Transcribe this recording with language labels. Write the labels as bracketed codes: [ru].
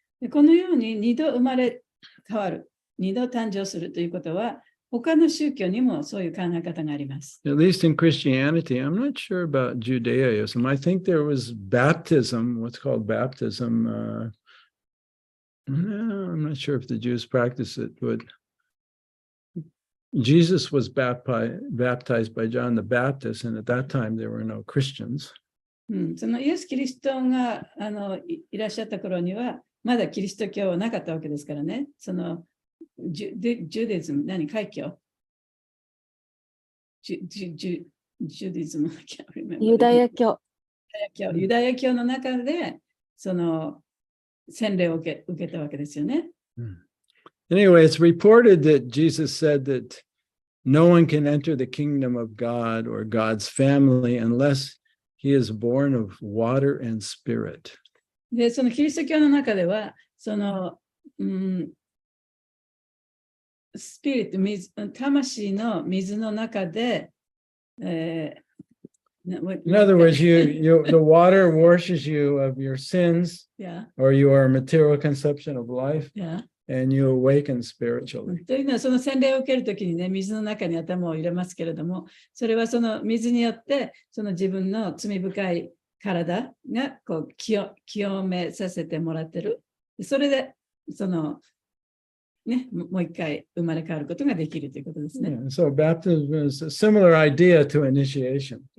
[ja] でこのように二度生まれ変わる、二度誕生するということは、他の宗教にもそういう考え方があります。 [en] At least in Christianity, I'm not sure about Judaism. I think there was baptism, what's called baptism. I'm not sure if the Jews practice it, but Jesus was baptized by John the Baptist, and at that time there were no Christians. [ja] そのイエス・キリストがいらっしゃった頃には、まだキリスト教はなかったわけですからね。そのジュディズム、海教ジュディズム、ユダヤ教。ユダヤ教の中で、その洗礼を受けたわけですよね。 [en] Anyway, it's reported that Jesus said that no one can enter the kingdom of God or God's family unless he is born of water and spirit. [ja] で、そのキリスト教の中では、その、スピリット、魂の水の中で、 [en] In other words, the water washes you of your sins, yeah. or your material conception of life, yeah. and you awaken spiritually. [ja] というのは、その洗礼を受けるときにね、水の中に頭を入れますけれども、それはその水によって、その自分の罪深い体がこう清めさせてもらってる。それで、その、ね、もう一回生まれ変わることができるということですね。 [en] Yeah, so baptism is a similar idea to initiation.